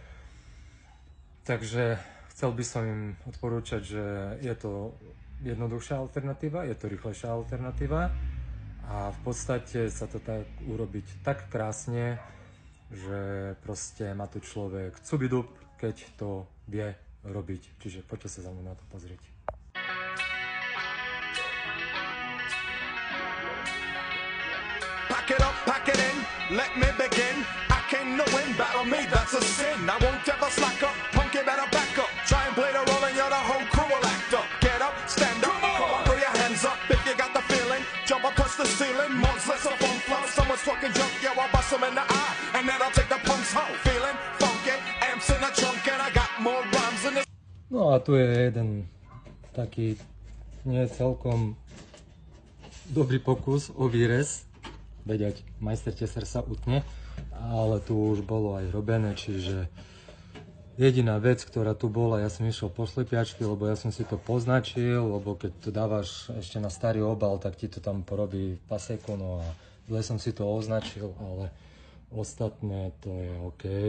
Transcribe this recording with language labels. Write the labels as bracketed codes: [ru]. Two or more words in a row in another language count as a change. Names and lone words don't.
[sk] Takže chcel by som im odporúčať, že je to jednoduchšia alternatíva, je to rýchlejšia alternatíva a v podstate sa to tak urobiť tak krásne, že proste má tu človek cubidub, keď to vie robiť. Čiže poďte sa za mnou na to pozrieť. [en] Pack it up, pack it in, let me begin. I came to win, battle me, that's a sin. I won't ever slack up, punk, you better back up. Try and play the role and you're the whole crew will act up. Get up, stand up, come on, throw your hands up if you got the feeling. Jump up, touch the ceiling, months less of fun flow. Someone's talking junk, yeah, I'll bust them in the eye. And then I'll take the punks home, feeling funky. Amps in the trunk and I got more rhymes in the... [sk] No a tu je jeden taký nie celkom dobrý pokus o výrez. Vedieť, majster teser sa utne, ale tu už bolo aj robené, čiže jediná vec, ktorá tu bola, ja som išiel po slepiačky, lebo ja som si to poznačil, lebo keď to dávaš ešte na starý obal, tak ti to tam porobí paseku, no a zle som si to označil, ale ostatné to je OK.